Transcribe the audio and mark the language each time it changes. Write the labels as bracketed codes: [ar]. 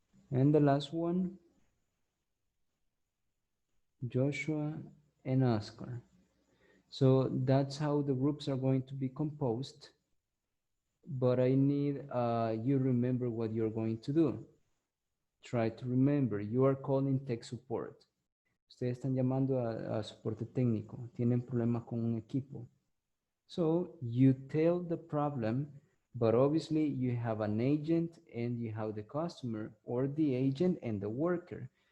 [en] And the last one, Joshua and Oscar. So that's how the groups are going to be composed. But I need you remember what you're going to do. Try to remember, you are calling tech support. [es] Ustedes están llamando a soporte técnico. Tienen problemas con un equipo. [en] So you tell the problem, but obviously you have an agent and you have the customer, or the agent and the worker.